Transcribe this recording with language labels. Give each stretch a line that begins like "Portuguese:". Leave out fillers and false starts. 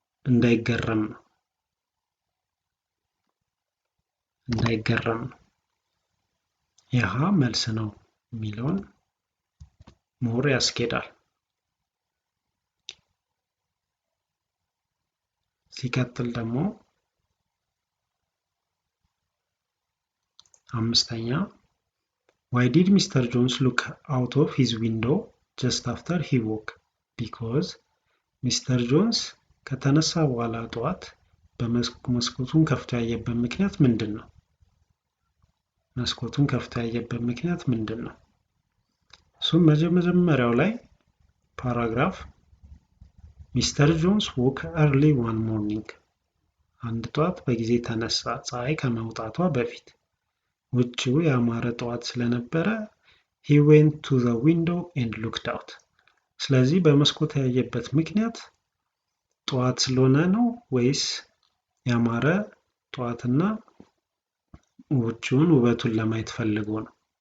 Amharic: እንዳይገረም ነው። ይህ መልስ ነው የሚለውን ሞር ያስኬዳል። ሲቀጥል ደግሞ አምስተኛ
English: Why did Mr. Jones look out of his window just after he woke? Because Mr.
Amharic: Jones ከተነሳ በኋላ ጠዋት መስኮቱን ከፍቶ ያየበት ምክንያት ምንድን ነው? መስኮቱን ከፍቶ ያየበት ምክንያት ምንድን ነው? እሱም መጀመሪያው ላይ ፓራግራፍ Mr.
English: Jones woke early one morning.
Amharic: አንድ ጠዋት በጊዜ ተነሳ ፀሐይ ከመውጣቷ በፊት። ውጭው ያማረ ጠዋት ስለነበረ
English: he went to the window and looked out.
Amharic: ስለዚህ በመስኮት ያየበት ምክንያት ጠዋት ስለሆነ ነው ወይስ ያማረ ጠዋትና ውጭውን ውበቱን ለማየት ፈልጎ ነው?